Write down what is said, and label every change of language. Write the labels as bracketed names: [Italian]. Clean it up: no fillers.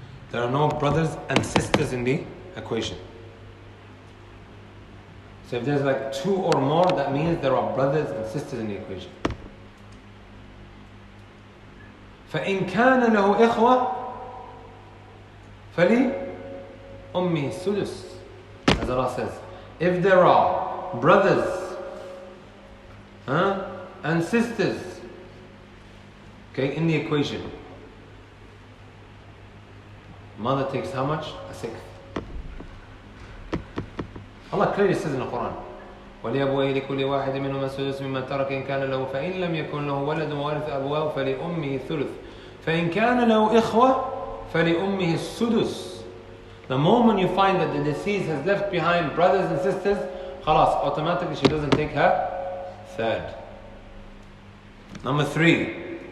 [English] there are no brothers and sisters in the equation. So if there's like 2 or more, that means there are brothers and sisters in the equation. [Arabic] فإن كان له إخوة فلأمه السدس. [English] As Allah says, if there are brothers and sisters, okay, in the equation, mother takes how much? A sixth. Allah clearly says in the Quran, [Arabic] ولأبويه لكل واحد منهما السدس مما ترك إن كان له فإن لم يكن له ولد وورث أبواه فلأمه الثلث فإن كان له إخوة فلأمه السدس. [English] The moment you find that the deceased has left behind brothers and sisters, خلاص, automatically she doesn't take her third. Number 3.